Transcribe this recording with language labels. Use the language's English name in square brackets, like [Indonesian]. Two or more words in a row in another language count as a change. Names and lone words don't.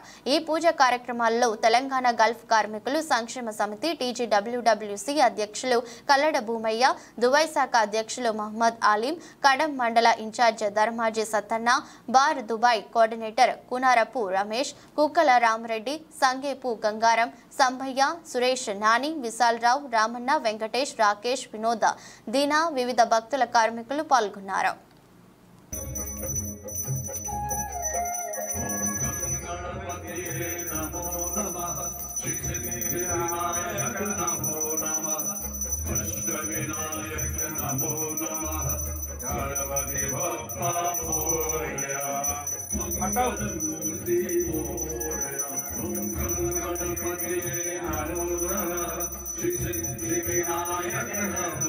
[Telugu] ఈ పూజ కార్యక్రమాల్లో తెలంగాణ గల్ఫ్ కార్మికులు సంక్షేమ సమితి టీజీడబ్ల్యూడబ్ల్యూసీ అధ్యక్షులు కల్లడ భూమయ్య, దుబాయ్ శాఖ అధ్యక్షులు మహమ్మద్ ఆలిం, కడం మండల ఇన్ఛార్జ్ ధర్మాజీ సత్తన్న, బార్ దుబాయ్ కోఆర్డినేటర్ కునారపు రమేష్, కుక్కల రామరెడ్డి, సంగేపు గంగారం, సంభయ్య, సురేష్, నాని, విశాలరావు, రామన్న, వెంకటేష్, రాకేష్, వినోద, దీనా వివిధ భక్తుల కార్మికులు పాల్గొన్నారు. [Marathi] विनायक नमो नमः गणपति बप्पा मोरया मंगलमूर्ति मोरया गणपति नमो नमः श्री सिद्धि विनायक नमो